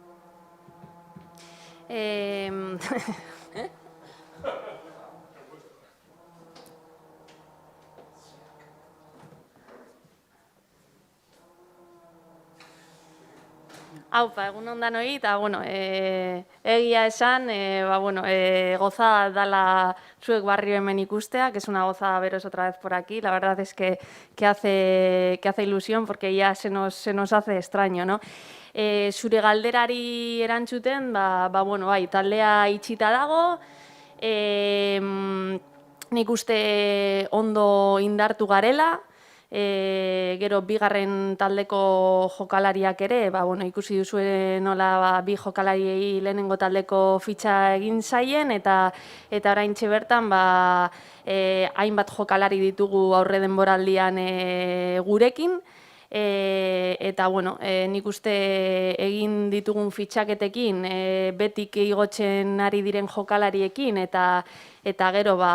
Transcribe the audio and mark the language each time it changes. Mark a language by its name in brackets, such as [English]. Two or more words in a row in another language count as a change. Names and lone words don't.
[Basque] Aupa, egunon danoi, eta, egia esan, goza dala zuek barrio hemen ikustea, [Spanish] que es una gozada veros otra vez por aquí. La verdad es que hace ilusión, porque ya se nos hace extraño, ¿no? [Basque] Zure galderari erantzuten, bai, taldea itxita dago, nik uste ondo indartu garela, gero bigarren taldeko jokalariak ere, ikusi duzue nola bi jokalariei lehenengo taldeko fitxa egin zaien, eta oraintxe bertan hainbat jokalari ditugu aurre denboraldian gurekin, eta nik uste egin ditugun fitxaketekin betik igotzen ari diren jokalariekin, eta gero